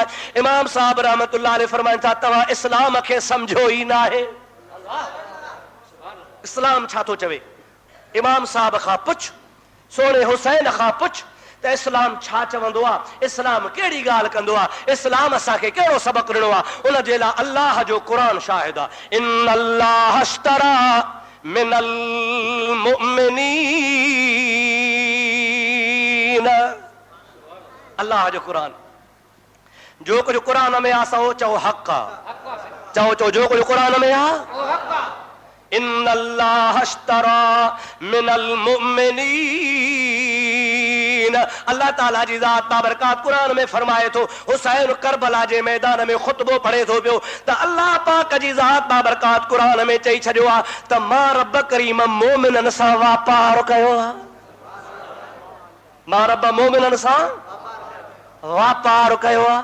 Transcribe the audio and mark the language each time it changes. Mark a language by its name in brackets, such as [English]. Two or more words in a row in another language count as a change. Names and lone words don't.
[Sindhi] इमाम साहब [Arabic] رحمة الله عليه [Sindhi] फरमाइनि था, तव्हां इस्लाम खे सम्झो ई न आहे। इस्लाम छा थो चवे? इमाम साहब खां पुछ, सोणे हुसैन खां पुछ त इस्लाम छा चवंदो आहे, इस्लाम कहिड़ी ॻाल्हि कंदो आहे, इस्लाम असांखे कहिड़ो सबक़ ॾिनो आहे। उन जे लाइ अल्लाह जो क़ुरान शाहिद आहे, [Arabic] إن الله اشترى من المؤمنين. [Sindhi] अल्लाह जो क़ुरान, जो कुझु क़ुरान में आहे सो चओ हक़ आहे। चओ चओ जो कुझु क़ुरान में आहे। [Arabic] إن الله اشترى من المؤمنين. [Sindhi] अल्लाह ताला जी ज़ात बाबरकात क़ुरान में फरमाए थो, हुसैन करबला जे मैदान में ख़ुतबो पढ़े थो पियो त अल्लाह पाक जी ज़ात बाबरकात क़ुरान में चई छॾियो आहे त मां रब करीम मोमिननि सां वापार कयो आहे। मां रब मोमिननि सां वापार कयो आहे।